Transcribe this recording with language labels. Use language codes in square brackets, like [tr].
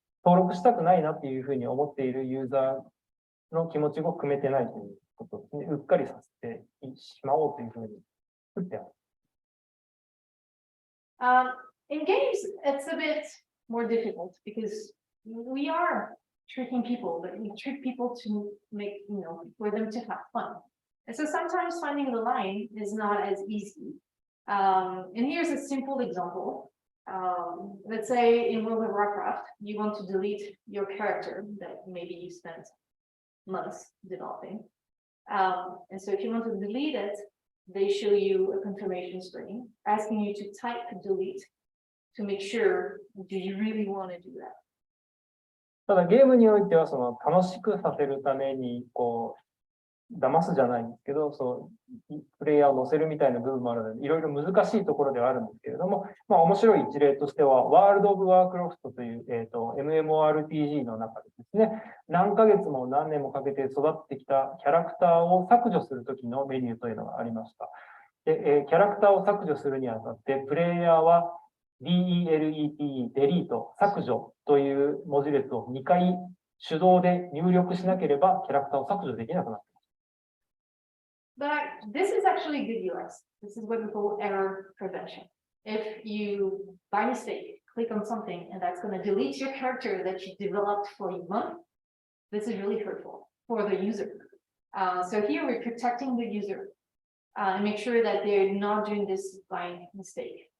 [ja] 登録したくないなっていうふうに思っているユーザーの気持ちを組めてないということですね。うっかりさせてしまおうというふうに作ってある。 [en] In games, it's a bit more difficult because we are tricking people, but we trick people to make, for them to have fun. And so sometimes finding the line is not as easy. And here's a simple example. Let's say in World of Warcraft, you want to delete your character that maybe you spent months developing. And so if you want to delete it, they show you a confirmation screen asking you to type delete to make sure, do you really want to do that? [ja] ただゲームにおいては楽しくさせるために騙すじゃないんですけど、プレイヤーを乗せるみたいな部分もあるので、いろいろ難しいところではあるんですけれども、面白い一例としては、ワールド・オブ・ワークロフトという、MMORPG の中でですね、何ヶ月も何年もかけて育ってきたキャラクターを削除するときのメニューというのがありました。で、キャラクターを削除するにあたって、プレイヤーは DELETE、デリート、削除という文字列を2回手動で入力しなければ、キャラクターを削除できなくなっています。 [en] But this is actually good UX. This is what we call error prevention. If you, by mistake, click on something and that's going to delete your character that you developed for a month, this is really hurtful for the user. So here we're protecting the user and make sure that they're not doing this by mistake.